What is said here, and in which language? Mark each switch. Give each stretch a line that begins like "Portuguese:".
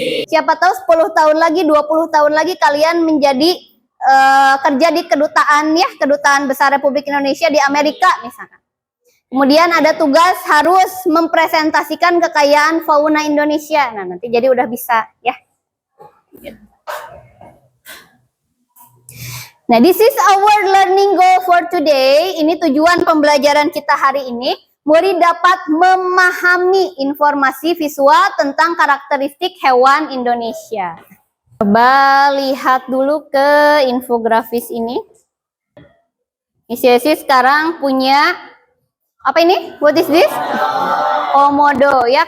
Indonesian: Siapa tahu 10 tahun lagi, 20 tahun lagi kalian menjadi kerja di kedutaan ya, Kedutaan Besar Republik Indonesia di Amerika misalkan. Kemudian ada tugas harus mempresentasikan kekayaan fauna Indonesia. Nah, nanti jadi udah bisa ya. Nah,
English: this is our learning goal for today.
Indonesian: Ini tujuan pembelajaran kita hari ini. Murid dapat memahami informasi visual tentang karakteristik hewan Indonesia. Coba lihat dulu ke infografis ini. Sisi sekarang punya apa ini?
English: What is this?
Indonesian: Komodo ya.